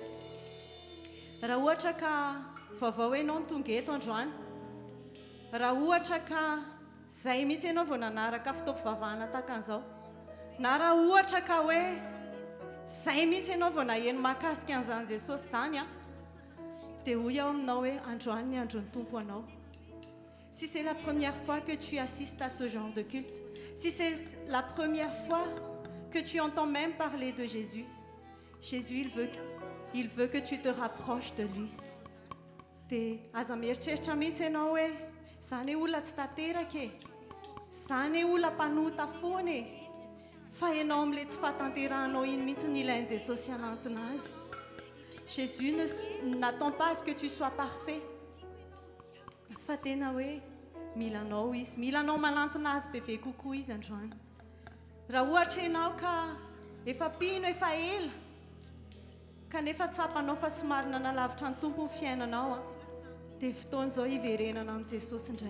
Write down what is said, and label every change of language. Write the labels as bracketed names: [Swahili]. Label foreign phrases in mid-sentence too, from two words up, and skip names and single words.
[Malagasy] Raha ohatra ka vaovao hoe ianao no tonga eto androany, raha ohatra ka zay mihitsy ianao vao nanaraka fitaompivavahana tahaka an'izao, na raha ohatra ka hoe zay mihitsy ianao vao naheno mahakasika an'izany Jesosy zany a, dia hoy ao aminao hoe androany ny andron'ny tompo anao. [French] Si c'est la première fois que tu assistes à ce genre de culte, si c'est la première fois que tu entends même parler de Jésus, Jésus il veut que tu te rapproches de lui. [Malagasy] Dia aza mieritreritra mihitsy ianao hoe zany olona tsy tanteraka e, zany olona mpanota foana e, fa ianao amin'ilay tsy fahatanterahanao iny mihitsy ny ilain'i Jesosy hanantona azy. [French] Jésus n'attend pas à ce que tu sois parfait, [Malagasy] fa tena hoe milanao izy, milanao manantona azy bebe kokoa izy androany. Raha ohatra ianao ka efa pino efa ela kanefa tsapanao fa somary nanalavitra ny tompo ny fiainanao a, dia fotoan'izao hiverenana amin'ny Jesosy indray.